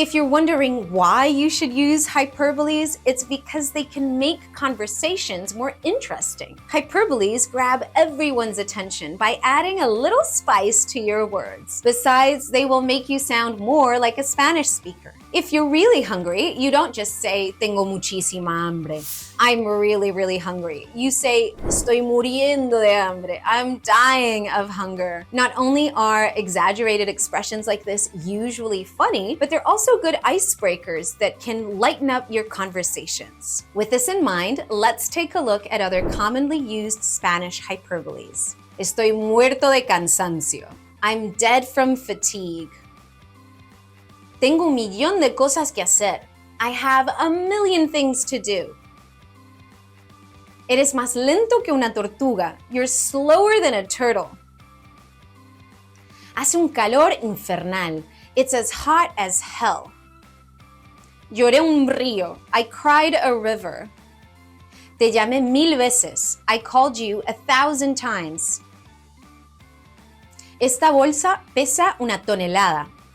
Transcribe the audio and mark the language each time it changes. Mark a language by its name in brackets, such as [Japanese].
[English] If you're wondering why you should use hyperboles, it's because they can make conversations more interesting. Hyperboles grab everyone's attention by adding a little spice to your words. Besides, they will make you sound more like a Spanish speaker. If you're really hungry, you don't just say, [Spanish] tengo muchísima hambre. [English] I'm really, really hungry. You say, [Spanish] estoy muriendo de hambre. [English] I'm dying of hunger. Not only are exaggerated expressions like this usually funny, but they're also good icebreakers that can lighten up your conversations. With this in mind, let's take a look at other commonly used Spanish hyperboles. [Spanish] Estoy muerto de cansancio. [English] I'm dead from fatigue. [Spanish] Tengo un millón de cosas que hacer. [English] I have a million things to do. [Spanish] Eres más lento que una tortuga. [English] You're slower than a turtle. [Spanish] Hace un calor infernal. [English] It's as hot as hell. [Spanish] Lloré un río. [English] I cried a river. [Spanish] Te llamé 1000 veces. [English] I called you 1,000 times. [Spanish] Esta bolsa pesa una tonelada.